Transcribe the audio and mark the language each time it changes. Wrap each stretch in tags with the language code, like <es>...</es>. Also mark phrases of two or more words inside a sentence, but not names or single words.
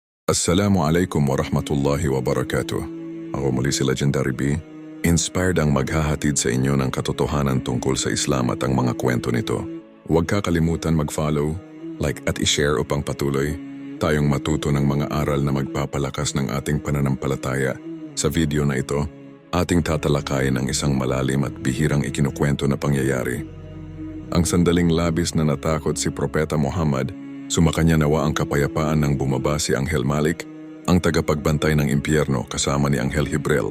<ar>السلام عليكم ورحمة الله وبركاته.</ar> <tl>Ako muli si Legendary B. Inspired ang maghahatid sa inyo ng katotohanan tungkol sa Islam at ang mga kwento nito. Huwag kakalimutan mag-follow, like at i-share upang patuloy tayong matuto ng mga aral na magpapalakas ng ating pananampalataya. Sa video na ito, ating tatalakayin ang isang malalim at bihirang ikinukwento na pangyayari. Ang sandaling labis na natakot si Propeta Muhammad, sumakanya nawa ang kapayapaan nang bumaba si Anghel Malik, ang tagapagbantay ng impyerno kasama ni Anghel Jibril.</tl>